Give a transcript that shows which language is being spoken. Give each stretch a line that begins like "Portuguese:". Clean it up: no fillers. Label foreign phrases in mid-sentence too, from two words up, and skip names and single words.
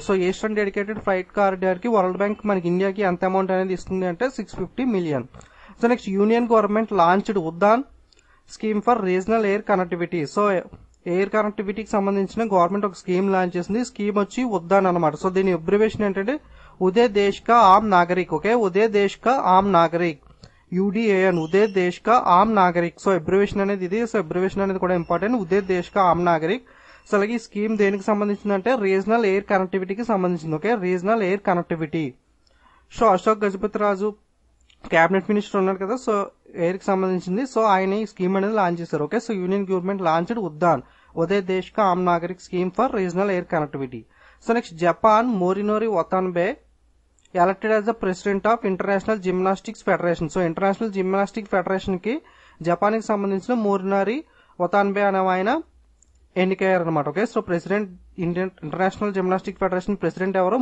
Telugu: సో ఈస్టర్న్ డెడికేటెడ్ ఫ్రైట్ కారిడార్ కి వరల్డ్ బ్యాంక్ మనకి ఇండియాకి ఎంత అమౌంట్ అనేది ఇస్తుంది అంటే $650 million.
English: so next, union government launched Udan scheme for regional air connectivity.
Telugu: సో
English: air connectivity
Telugu: సంబంధించిన గవర్నమెంట్ ఒక స్కీమ్ లాంచ్ చేసింది. స్కీమ్ వచ్చి ఉద్దాన్ అనమాట. సో దీని అబ్రివేషన్ ఏంటంటే ఉదయ దేశ్ కా ఆమ్ నాగరిక్. ఓకే, ఉదయ దేశ్ కా ఆమ్ నాగరిక్, UDAN, ఉదయ దేశ్ కా ఆమ్ నాగరిక్.
English: so abbreviation
Telugu: అనేది ఇది.
English: so abbreviation
Telugu: అనేది కూడా ఇంపార్టెంట్, ఉదయ దేశ్ కా ఆమ్ నాగరిక్. సో అలాగే ఈ స్కీమ్ దేనికి సంబంధించిందంటే
English: regional air connectivity
Telugu: సంబంధించింది.
English: okay, regional air connectivity.
Telugu: సో అశోక్ గజపతి రాజు
English: cabinet minister
Telugu: ఉన్నారు కదా, సో ఎయిర్ కి సంబంధించింది. సో ఆయన ఈ స్కీమ్ అనేది లాంచ్ చేశారు.
English: okay, so union government launched Uddan Uday Desh ka Aam Nagrik scheme for regional air connectivity. so next, Japan Morinori Watanabe elected as the president of International Gymnastics Federation.
Telugu: సో ఇంటర్నేషనల్ జిమ్నాస్టిక్ ఫెడరేషన్ కి జపాన్ కి సంబంధించిన మోరినోరి వతాన్బే అనే ఆయన ఎన్నికయ్యారు అనమాట.
English: okay, so president International Gymnastic Federation president ఎవరు?